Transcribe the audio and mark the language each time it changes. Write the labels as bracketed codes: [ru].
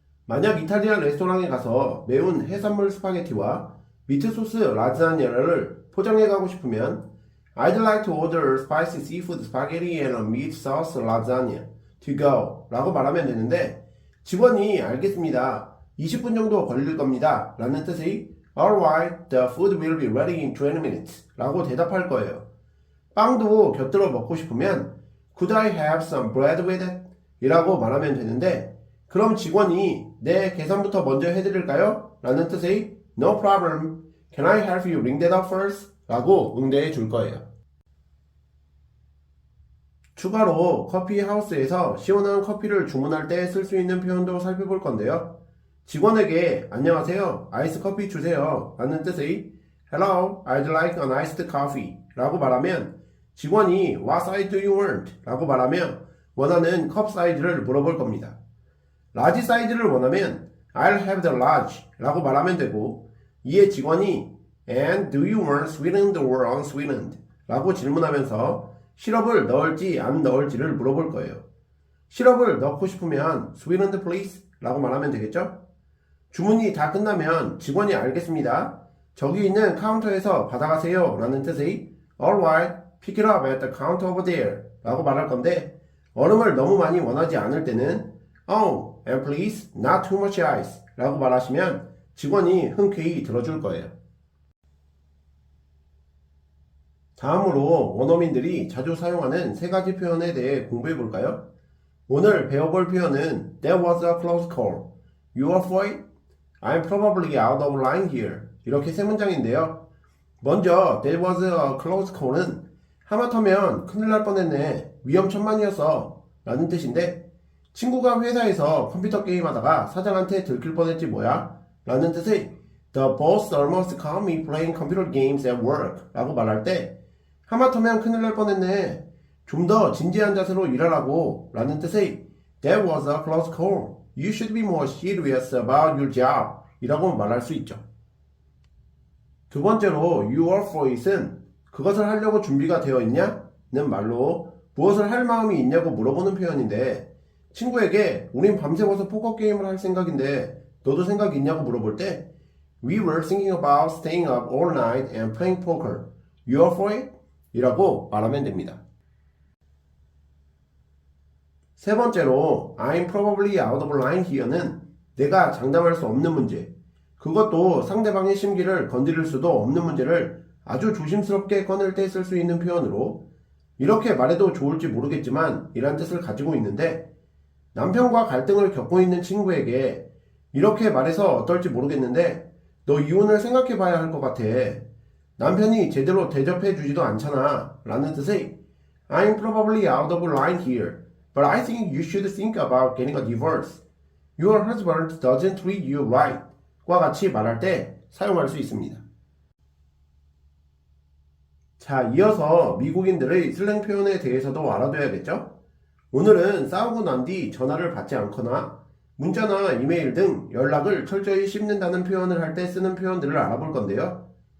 [ko] 만약 이탈리안 레스토랑에 가서 매운 해산물 스파게티와 미트소스 라자냐를 포장해 가고 싶으면 [en] I'd like to order spicy seafood spaghetti and a meat sauce lasagna to go [ko] 라고 말하면 되는데, 직원이 알겠습니다. 20분 정도 걸릴 겁니다 라는 뜻의 [en] Alright, the food will be ready in 20 minutes [ko] 라고 대답할 거예요. 빵도 곁들여 먹고 싶으면 [en] Could I have some bread with it? [ko] 이라고 말하면 되는데, 그럼 직원이 네, 계산부터 먼저 해드릴까요? 라는 뜻의 [en] No problem. Can I help you ring that up first? [ko] 라고 응대해 줄 거예요. 추가로 커피 하우스에서 시원한 커피를 주문할 때 쓸 수 있는 표현도 살펴볼 건데요. 직원에게 안녕하세요, 아이스 커피 주세요 라는 뜻의 [en] Hello, I'd like an iced coffee [ko] 라고 말하면 직원이 [en] What size do you want? [ko] 라고 말하며 원하는 컵 사이즈를 물어볼 겁니다. 라지 사이즈를 원하면 [en] I'll have the large [ko] 라고 말하면 되고, 이에 직원이 [en] And do you want sweetened or unsweetened? [ko] 라고 질문하면서 시럽을 넣을지 안 넣을지를 물어볼 거예요. 시럽을 넣고 싶으면 [en] sweetened please [ko] 라고 말하면 되겠죠? 주문이 다 끝나면 직원이 알겠습니다. 저기 있는 카운터에서 받아가세요 라는 뜻의 [en] Alright, pick it up at the counter over there [ko] 라고 말할 건데, 얼음을 너무 많이 원하지 않을 때는 [en] Oh, and please, not too much ice [ko] 라고 말하시면 직원이 흔쾌히 들어줄 거예요. 다음으로 원어민들이 자주 사용하는 3가지 표현에 대해 공부해 볼까요? 오늘 배워볼 표현은 [en] That was a close call. You are for it? I'm probably out of line here. [ko] 이렇게 3문장인데요. 먼저 [en] That was a close call [ko] 은 하마터면 큰일 날 뻔했네, 위험천만이었어 라는 뜻인데, 친구가 회사에서 컴퓨터 게임하다가 사장한테 들킬 뻔했지 뭐야 라는 뜻의 [en] The boss almost caught me playing computer games at work [ko] 라고 말할 때 하마터면 큰일 날 뻔했네, 좀 더 진지한 자세로 일하라고 라는 뜻의 [en] That was a close call. You should be more serious about your job [ko] 이라고 말할 수 있죠. 두 번째로 [en] You are for it [ko] 은 그것을 하려고 준비가 되어 있냐? 는 말로 무엇을 할 마음이 있냐고 물어보는 표현인데, 친구에게 우린 밤새워서 포커 게임을 할 생각인데 너도 생각 있냐고 물어볼 때 [en] We were thinking about staying up all night and playing poker. You are for it? [ko] 이라고 말하면 됩니다. 세 번째로 [en] I'm probably out of line here [ko] 는 내가 장담할 수 없는 문제, 그것도 상대방의 심기를 건드릴 수도 없는 문제를 아주 조심스럽게 꺼낼 때 쓸 수 있는 표현으로, 이렇게 말해도 좋을지 모르겠지만 이란 뜻을 가지고 있는데, 남편과 갈등을 겪고 있는 친구에게 이렇게 말해서 어떨지 모르겠는데 너 이혼을 생각해 봐야 할 것 같아. 남편이 제대로 대접해 주지도 않잖아. 라는 뜻의 [en] I'm probably out of line here, but I think you should think about getting a divorce. Your husband doesn't treat you right. [ko] 과 같이 말할 때 사용할 수 있습니다. 자, 이어서 미국인들의 슬랭 표현에 대해서도 알아둬야겠죠? 오늘은 싸우고 난 뒤 전화를 받지 않거나 문자나 이메일 등 연락을 철저히 씹는다는 표현을 할 때 쓰는 표현들을 알아볼 건데요.